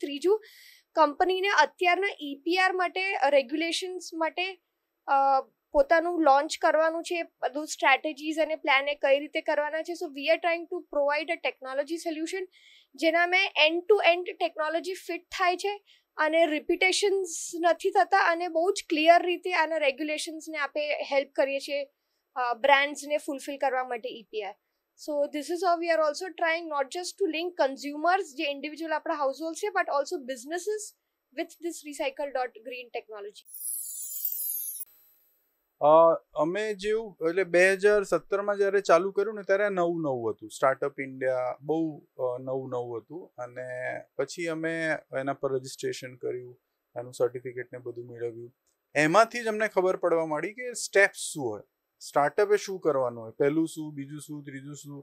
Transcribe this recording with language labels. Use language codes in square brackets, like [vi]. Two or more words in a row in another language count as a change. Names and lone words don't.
[gu] ત્રીજું, કંપનીને અત્યારના EPR માટે, રેગ્યુલેશન્સ માટે પોતાનું લોન્ચ કરવાનું છે, બધું સ્ટ્રેટેજીસ અને પ્લાન એ કઈ રીતે કરવાના છે. [en] So we are trying to provide a technology solution [gu] જેનામાં [en] end to end technology [gu] ફિટ થાય છે અને રિપીટેશન્સ નથી થતા, અને બહુ જ ક્લિયર રીતે આના રેગ્યુલેશન્સને આપણે હેલ્પ કરીએ છીએ બ્રાન્ડ્સને ફૂલફિલ કરવા માટે EPR. [en] So this is how we are also trying not just to link consumers, [gu] જે ઇન્ડિવિજ્યુઅલ આપણા હાઉસહોલ્ડ છે, [en] but also businesses with this recycle.green technology. [gu] અમે જેવું એટલે 2017માં જ્યારે ચાલુ કર્યું ને ત્યારે નવું હતું, સ્ટાર્ટઅપ ઇન્ડિયા બહુ નવું હતું, અને પછી અમે એના પર રજિસ્ટ્રેશન કર્યું, એનું સર્ટિફિકેટ ને બધું મેળવ્યું. એમાંથી જ અમને ખબર પડવા માંડી કે સ્ટેપ્સ શું હોય, સ્ટાર્ટઅપે શું કરવાનું હોય, પહેલું શું, બીજું શું, ત્રીજું શું.